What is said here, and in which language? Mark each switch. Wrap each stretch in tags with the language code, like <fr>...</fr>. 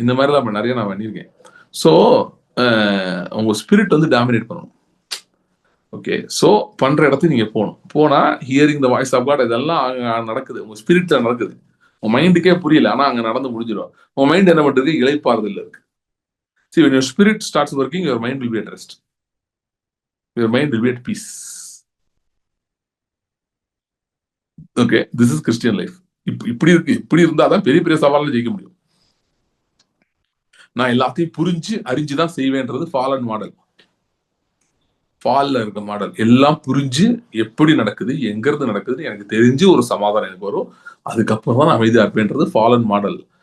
<ta>இந்த மாதிரிலாம் நிறைய நான் பண்ணியிருக்கேன். ஸோ உங்க ஸ்பிரிட் வந்து டாமினேட் பண்ணணும். ஓகே, ஸோ பண்ற இடத்துக்கு நீங்க போகணும். போனா</ta> <en>hearing the voice of God</en> <ta>இதெல்லாம் அங்க நடக்குது, உங்க ஸ்பிரிட்ல நடக்குது. உங்க மைண்டுக்கே புரியல, ஆனா அங்க நடந்து முடிஞ்சிடும். உங்க மைண்ட் என்ன பண்றது? இளைப்பாறுதல் இருக்கு.</ta> <en>See, when your spirit starts working, your mind will be at rest. Your mind will be at peace. Okay, this is Christian life.</en> <ta>இப்படி இருக்கு. இப்படி இருந்தாதான் பெரிய பெரிய சவால்ல ஜெயிக்க முடியும். நான் எல்லாத்தையும் புரிஞ்சு அறிஞ்சுதான் செய்வேன்றது ஃபாலன் மாடல். ஃபால்ல இருக்க மாடல் எல்லாம் புரிஞ்சு எப்படி நடக்குது, எங்க இருந்து நடக்குது எனக்கு தெரிஞ்சு ஒரு சமாதானம் எனக்கு வரும், அதுக்கப்புறம் தான் அமைதியா இருப்பேன்றது ஃபாலன் மாடல்.</ta>